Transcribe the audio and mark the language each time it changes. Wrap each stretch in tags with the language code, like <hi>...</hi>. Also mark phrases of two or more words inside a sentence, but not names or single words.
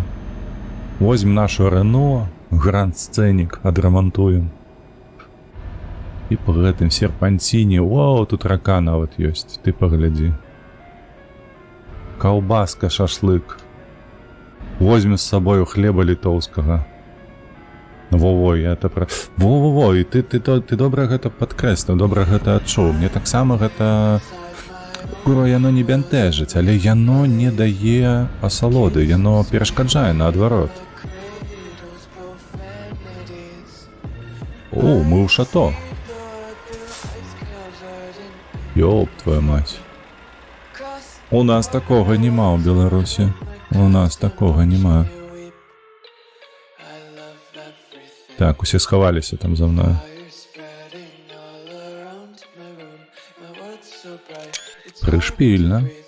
<be>Возьмем нашу Рено, гранд-сцэнік, адрамантуем. І па гэтым серпанціне, вау, тут рака нават ёсць, ты паглядзі. Каўбаска, шашлык. Возьмем з сабою хлеба літоўскага.</be> <ru>Во-во, я это пра... Во-во-во,</ru> <be>і ты добра гэта падкрэсліў, добра гэта адчуў. Мне таксама гэта... Куро, яно не бянтэжыць, але яно не дае асалоды, яно перашкаджае наадварот. О, мы ў шато.</be> <ru>Ёб твою мать.</ru> <be>У нас такога няма ў Беларусі. У нас такога няма. Так, усе схаваліся там за мною. Прышпільна.</be>